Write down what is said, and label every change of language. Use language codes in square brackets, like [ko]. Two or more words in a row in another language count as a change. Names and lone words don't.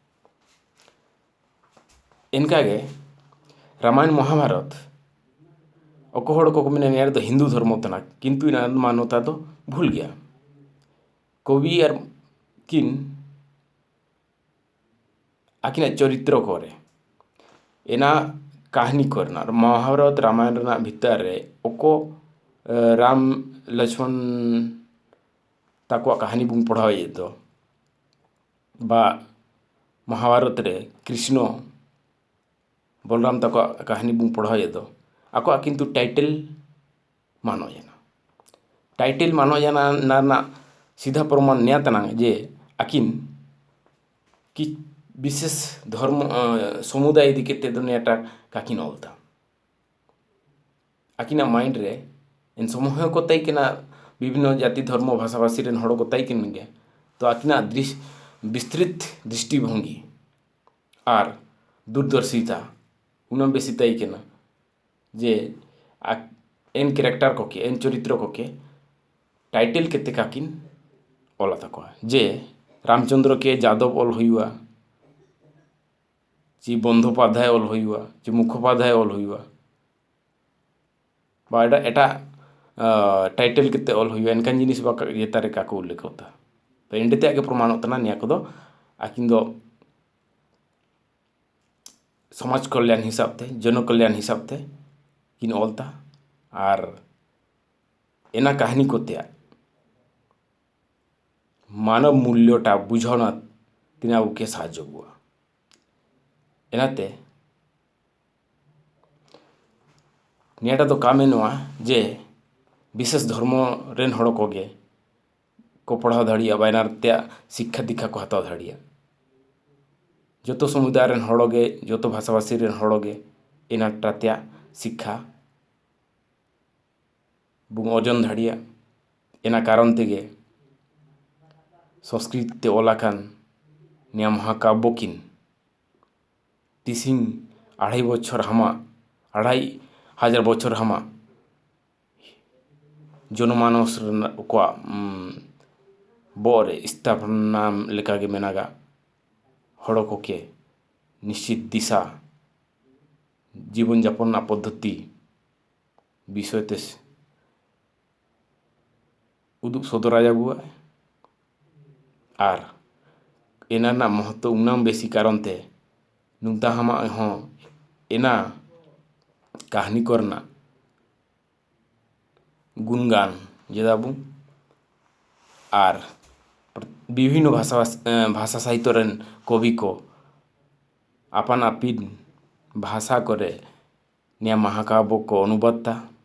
[sat] इनकागे रामायण महाभारत अको हड़ को मेना निया दो हिंदू धर्म तना किंतु इना मान्यता तो [hi] भूल गया [sat] कवि और किन आकिना चरित्र करे एना कहानी करना महाभारत रामायण रना भितर रे ओको राम लक्ष्मण ताको कहानी बुंग पढ़ावे तो बा महाभारत रे कृष्ण बलराम ताको कहानी बुंग पढ़ावे तो आको किंतु टाइटल मानो जाना टाइटल मानो जाना ना सीधा प्रमाण न्या तना जे आकिन कि विशेष धर्म समुदाय इदी केते दुनियाटा काकिन ऑलता आकिना माइंड रे इन समूह को तई केना विभिन्न जाति धर्म भाषा भाषी रेन हड़ को तई किन गे तो आकिना विस्तृत दृष्टिभंगी और दूरदर्शिता उना बेसी तई केना जे एन कैरेक्टर को के एन चरित्र को के टाइटल केते काकिन ऑला तको जे रामचंद्र के यादव ऑल हुआ जी बंदोपाध्याय ऑल हुआ जी मुखोपाध्याय ऑल हुआ बा एटा टाइटल केते ऑल हुआ एनकान जिनिस बा येतारे काको उल्लेख होता तो एंडेते आगे प्रमाण तना निया को दो आकिन दो समाज कल्याण हिसाब ते जन कल्याण हिसाब ते किन ऑलता और एना कहानी को त्या मानव मूल्यटा बुझाना तिना के साहाय्य हुआ एनाते नियाटा तो कामे नवा जे विशेष धर्म रेन हड़ कोगे को पढ़ाव दाड़िया बायनार त्या शिक्षा दीक्षा को हताव दाड़िया जो समुदाय रेन हड़गे जो भाषाभाषी रेन हड़गे एनाटा त्या शिक्षा बुंग अर्जन दाड़िया एना कारण तेगे संस्कृत ते ओलाकान निया महाकाव्य किन तिसिंग 2.5 बछर हामा 2,500 बछर हामा जनमानस को बोरे स्थापना लेकागे मेनागा हड़ को के निश्चित दिशा जीवन यापन पद्धति विषयते उदुग सदरा जागुआ और एना महत्व उनाम बेसी कारण ते नुंता हमा हो एना कहानी करना गुणगान जेदाबू और विभिन्न भाषा साहित्य रेन कवि को आपन आपिन भाषा करे निया महाकाव्य को अनुवादता